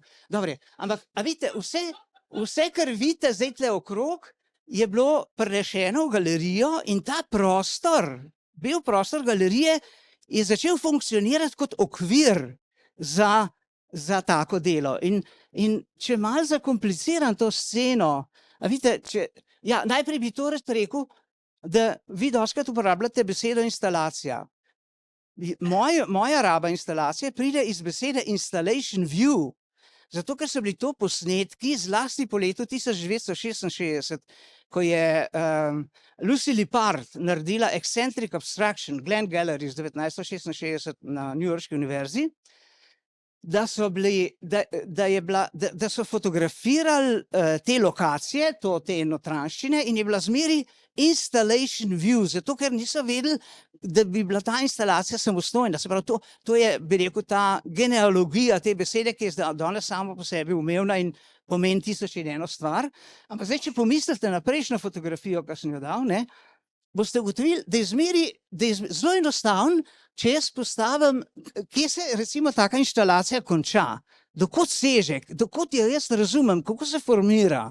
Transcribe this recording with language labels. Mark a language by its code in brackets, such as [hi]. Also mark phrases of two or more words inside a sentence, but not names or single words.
[sl] Dobre, ampak, a vidite, vse, kar vidite zdaj tle okrog, je bilo prenešeno v galerijo in ta prostor, bel prostor galerije, je začel funkcionirati kot okvir za tako delo. In če malo zakompliciram to sceno, a vidite, najprej bi to res rekel, da vi dostikrat uporabljate besedo instalacija. Moja raba instalacije pride iz besede [en] installation view, [sl] zato ker so bili to posnetki zlasti po letu 1966, ko je Lucy Lippard naredila Eccentric Abstraction, Glen Gallery z 1966 na Newyorški univerzi, da so fotografirali te lokacije, te notranjščine in je bila zmeri [en] installation view, [sl] zato ker niso vedeli, da bi bila ta instalacija samostojna. Se pravi, to je, bi rekel, ta genealogija te besede, ki je danes samo po sebi umevna in pomeni 1001 stvar. Ampak zdaj, če pomislite na prejšnjo fotografijo, ki sem jo dal, ne, boste ugotovili, da je zelo enostavno, če jaz postavim, kje se recimo taka instalacija konča, dokot seže, dokot jo jaz razumem, kako se formira.